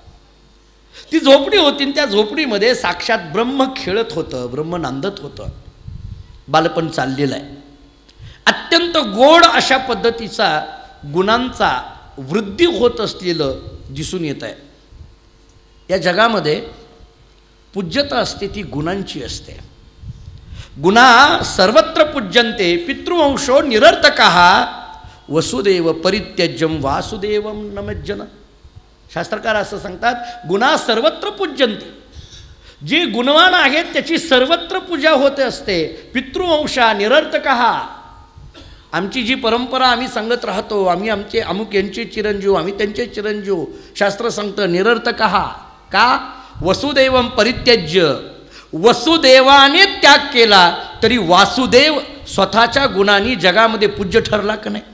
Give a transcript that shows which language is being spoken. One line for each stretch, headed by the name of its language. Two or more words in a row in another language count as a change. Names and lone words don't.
Marathi: ती झोपडी होती, त्या झोपडीमध्ये साक्षात ब्रह्म खेळत होतं, ब्रह्म नांदत होतं. बालपण चाललेलं आहे. अत्यंत गोड अशा पद्धतीचा गुणांचा वृद्धी होत असलेलं दिसून येत आहे. या जगामध्ये पूज्यता असते ती गुणांची असते.
Sanskrit: गुणा सर्वत्र पूज्यन्ते पितृवंशो निरर्थकः वसुदेव परित्यज्यम वासुदेवम नमज्जन.
Marathi: शास्त्रकार असं सांगतात,
Sanskrit: गुणा सर्वत्र पूज्यन्ते,
Marathi: जे गुणवान आहेत त्याची सर्वत्र पूजा होते असते.
Sanskrit: पितृवंशा निरर्थकः,
Marathi: आमची जी परंपरा आम्ही सांगत राहतो, आम्ही आमचे अमुक यांचे चिरंजीव, आम्ही त्यांचे चिरंजीव, शास्त्र सांगतं निरर्थकः का
Sanskrit: वसुदैवम परित्यज्य,
Marathi: वसुदेवाने त्याग केला तरी वासुदेव स्वतःच्या गुणांनी जगामध्ये पूज्य ठरला का नाही?